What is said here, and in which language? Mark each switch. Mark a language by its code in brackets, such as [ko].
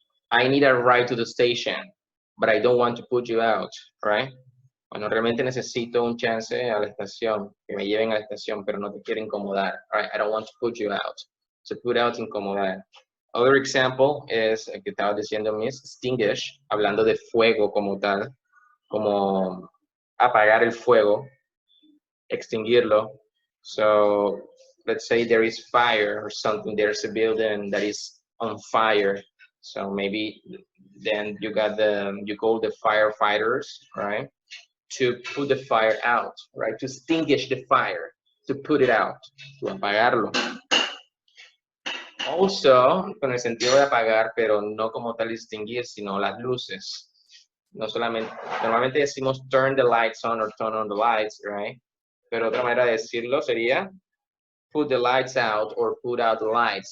[en] I need a ride to the station, but I don't want to put you out, right? [es] Bueno, realmente necesito un chance a la estación, que me lleven a la estación, pero no te quiero incomodar, right? [en] I don't want to put you out. So put out, incomodar. Other example [es] es el que estaba diciendo Miss, extinguish, hablando de fuego como tal, como apagar el fuego, extinguirlo. [en] So let's say there is fire or something, there's a building that is on fire. So maybe then you call the firefighters, right? To put the fire out, right? To extinguish the fire, to put it out, to apagarlo. [es] Also, con el sentido de apagar, pero no como tal extinguir, sino las luces. No solamente, normalmente decimos [en] turn the lights on or turn on the lights, right? [es] Pero otra manera de decirlo sería [en] put the lights out or put out the lights.